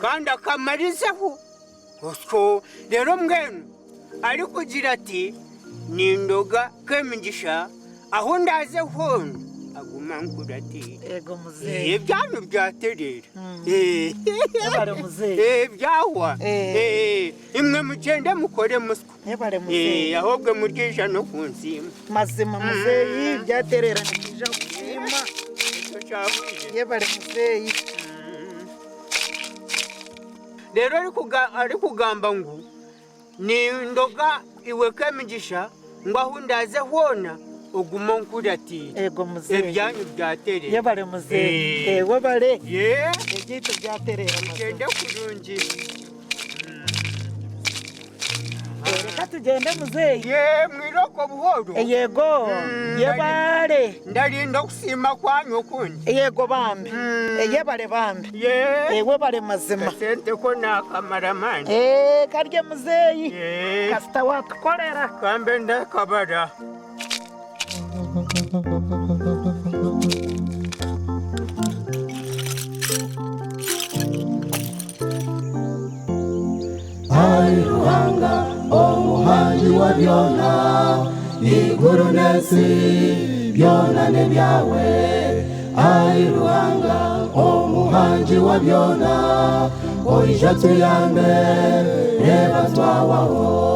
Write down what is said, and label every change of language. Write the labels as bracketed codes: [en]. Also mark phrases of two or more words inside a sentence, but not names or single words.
[nyn] kandi akamarizaho utwo rero mwenu ari kugira ati nindoga Kyomukazi aho ndaze hono aguma nkurati yego muzeyi ibyanyu byaterera yabare muzeyi byahwa imwe mugende mukore muswa yabare muzeyi ahubwo muryisha no kunsima mazima muzeyi byaterera nikija kushima yabare muzeyi rero ari kugamba ngo nindoga iwe Kyomukazi ngo aho ndaze hona uguma nkurati yego muzeyi ibyanyu byaterera yabare muzeyi wabare igito byaterera gende kurungi reka tugende muzeyi mwiroko buhoro yego yabare ndarinda kusima kwanyu kundi yego bambe yabare bambe wabare mazima sente ko nakamara mani karye muzeyi kasita watukorera kambe ndakabara Ai ruhanga omuhangi wa byona iguru nesi byona ne byawe ai ruhanga omuhangi wa byona oija tuyambe reba twawaho